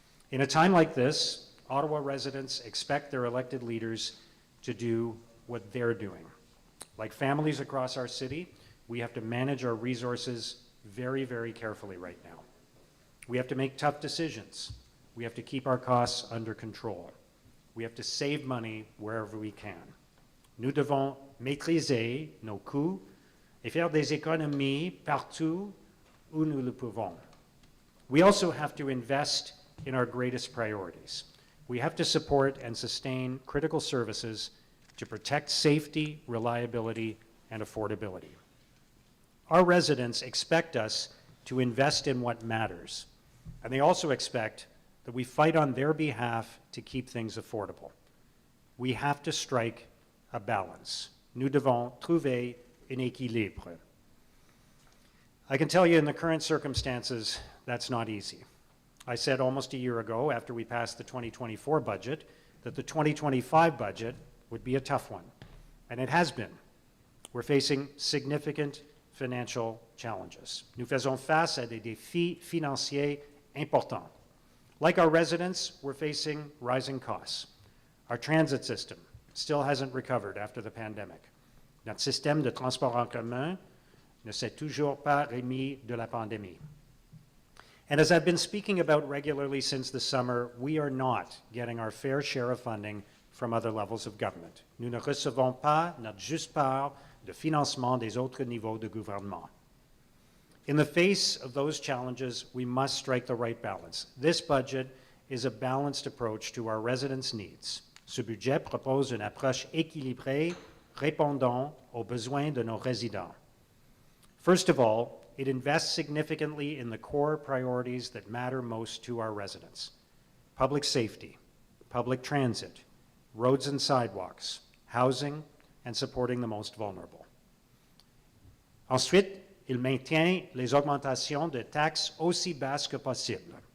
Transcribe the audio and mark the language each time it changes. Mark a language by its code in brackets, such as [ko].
[en] In a time like this, Ottawa residents expect their elected leaders to do what they're doing. Like families across our city, we have to manage our resources very, very carefully right now. We have to make tough decisions. We have to keep our costs under control. We have to save money wherever we can. [fr] Nous devons maîtriser nos coûts et faire des économies partout où nous le pouvons. [en] We also have to invest in our greatest priorities. We have to support and sustain critical services to protect safety, reliability, and affordability. Our residents expect us to invest in what matters, and they also expect that we fight on their behalf to keep things affordable. We have to strike a balance. [fr] Nous devons trouver un équilibre. [en] I can tell you in the current circumstances, that's not easy. I said almost a year ago, after we passed the 2024 budget, that the 2025 budget would be a tough one, and it has been. We're facing significant financial challenges. [fr] Nous faisons face à des défis financiers importants. [en] Like our residents, we're facing rising costs. Our transit system still hasn't recovered after the pandemic. [fr] Notre système de transport en commun ne s'est toujours pas remis de la pandémie. [en] And as I've been speaking about regularly since the summer, we are not getting our fair share of funding from other levels of government. [fr] Nous ne recevons pas notre juste part de financement des autres niveaux de gouvernement. [en] In the face of those challenges, we must strike the right balance. This budget is a balanced approach to our residents' needs. [fr] Ce budget propose une approche équilibrée répondant aux besoins de nos résidents. [en] First of all, it invests significantly in the core priorities that matter most to our residents: public safety, public transit, roads and sidewalks, housing, and supporting the most vulnerable. [fr] Ensuite, il maintient les augmentations de taxes aussi basses que possible.